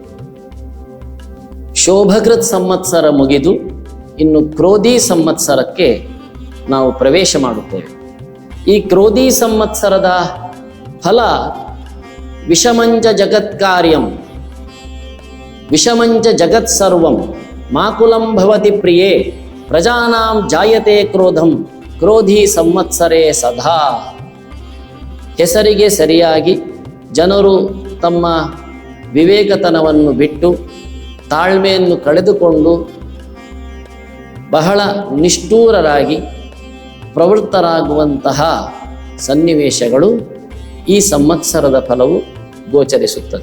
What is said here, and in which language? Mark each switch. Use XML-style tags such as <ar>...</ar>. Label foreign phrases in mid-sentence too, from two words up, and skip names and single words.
<kn>ಶೋಭಕೃತ್ ಸಂವತ್ಸರ ಮುಗಿದು ಇನ್ನು ಕ್ರೋಧಿ ಸಂವತ್ಸರಕ್ಕೆ ನಾವು ಪ್ರವೇಶ ಮಾಡುತ್ತೇವೆ. ಈ ಕ್ರೋಧಿ ಸಂವತ್ಸರದ ಫಲ</kn> <sa>विषमंच जगत्कार्यं विषमंच जगत् सर्वं माकुलं भवति प्रिये प्रजानां जायते क्रोधं क्रोधि संवत्सरे सदा.</sa> <kn>ಹೆಸರಿಗೆ ಸರಿಯಾಗಿ ಜನರು ತಮ್ಮ ವಿವೇಕತನವನ್ನು ಬಿಟ್ಟು ತಾಳ್ಮೆಯನ್ನು ಕಳೆದುಕೊಂಡು ಬಹಳ ನಿಷ್ಠೂರರಾಗಿ ಪ್ರವೃತ್ತರಾಗುವಂತಹ ಸನ್ನಿವೇಶಗಳು ಈ ಸಂವತ್ಸರದ ಫಲವು ಗೋಚರಿಸುತ್ತದೆ.</kn>